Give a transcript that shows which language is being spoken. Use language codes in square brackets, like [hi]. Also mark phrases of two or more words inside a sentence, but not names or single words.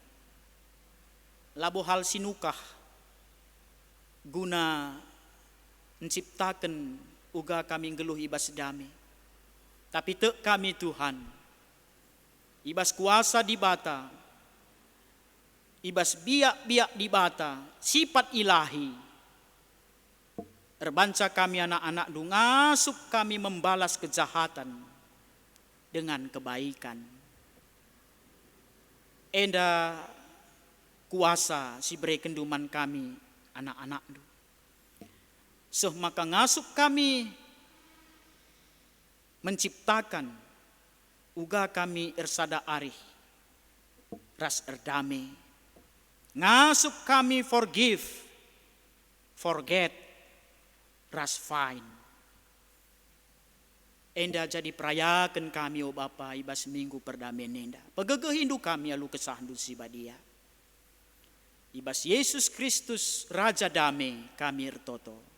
[btx] Labo hal sinukah guna menciptakan uga kami geluh ibas dame. Tapi tek kami Tuhan, ibas kuasa di bata, ibas biak-biak di bata, sifat ilahi. Terbanca kami anak-anak du ngasup kami [id] membalas kejahatan dengan kebaikan. [btx] Enda kuasa si berekenduman kami anak-anak du. Soh maka ngasup kami menciptakan uga kami ersada arih ras erdame. Ngasup kami [en] forgive, forget, [btx] ras fine. Enda jadi perayakan kami Bapa ibas minggu perdamen enda. Pegegeh hindu kami alu kesahandu si badia. Ibas Yesus Kristus Raja Dame kami ertoto.